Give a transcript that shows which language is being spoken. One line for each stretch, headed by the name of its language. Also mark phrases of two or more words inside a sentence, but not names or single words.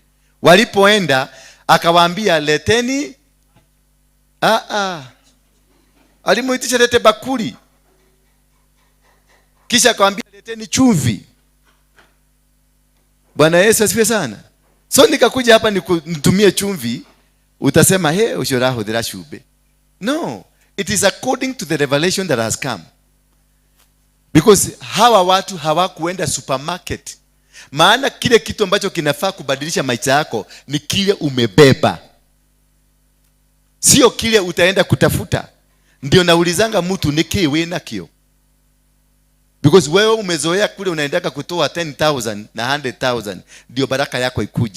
Swahili: Walipoenda akawaambia leteni alimuitisha lete bakuli. Kisha akamwambia leteni chumvi. Bwana Yesu asifiwe sana. So nikakuja hapa nitumie chumvi, utasema he ushoraho dhira shube.
English: No, it is according to the revelation that has come.
Swahili: Because hawa watu hawakuenda supermarket. Maana kile kitu ambacho kinafaa kubadilisha maisha yako ni kile umebeba, sio kile utaenda kutafuta. Ndio naulizanga mtu niki wewe nakio. Because wewe umezoea kule unaendaka kutoa 10,000 na 100,000 ndio baraka yako ikuje.